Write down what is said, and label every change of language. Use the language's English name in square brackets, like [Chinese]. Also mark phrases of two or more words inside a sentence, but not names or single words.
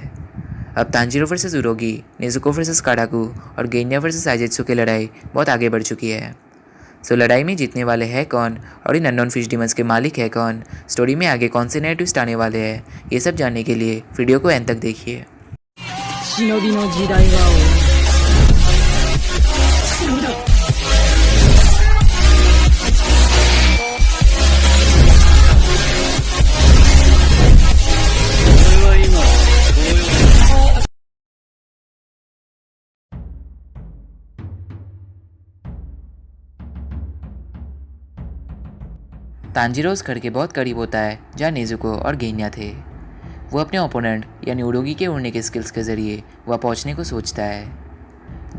[Hindi] अब तांजीरो वर्सेस उरोगी, नेजुको वर्सेस काराकू और गेन्या वर्सेस आइजेत्सु की लड़ाई बहुत आगे बढ़ चुकी है। सो लड़ाई में जीतने वाले हैं कौन और इन [English] unknown fish demons [Hindi] के मालिक है कौन, स्टोरी में आगे कौन से नए ट्विस्ट आने वाले हैं, ये सब जानने के लिए वीडियो को एंड तक देखिए। [Japanese] 忍びの時代は終わる。俺は今こういう [Hindi] तांजीरो उस घर के बहुत करीब होता है जहाँ नेजुको और गेन्या थे। वो अपने ओपोनेंट यानी उरोगी के उड़ने के स्किल्स के ज़रिए वहाँ पहुँचने को सोचता है।